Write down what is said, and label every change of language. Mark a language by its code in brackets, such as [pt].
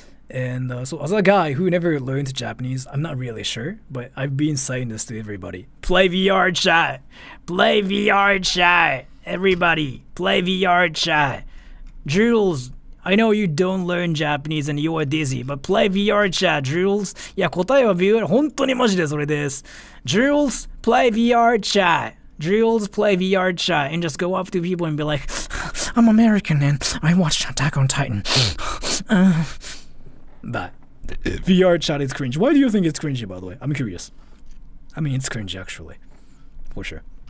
[en] And so as a guy who never learned Japanese, I'm not really sure, but I've been saying this to everybody. Play VR chat! Play VR chat! Everybody, play VR chat! Jules, I know you don't learn Japanese and you are dizzy, but play VR chat, Jules. [ja] いや、答えは VR、本当にマジでそれです。 [en] Jules, play VR chat. Jules, play VR chat and just go up to people and be like, I'm American and I watched Attack on Titan. That VR chat is cringe. Why do you think it's cringy, by the way? I'm curious. I mean, it's cringy actually, for sure.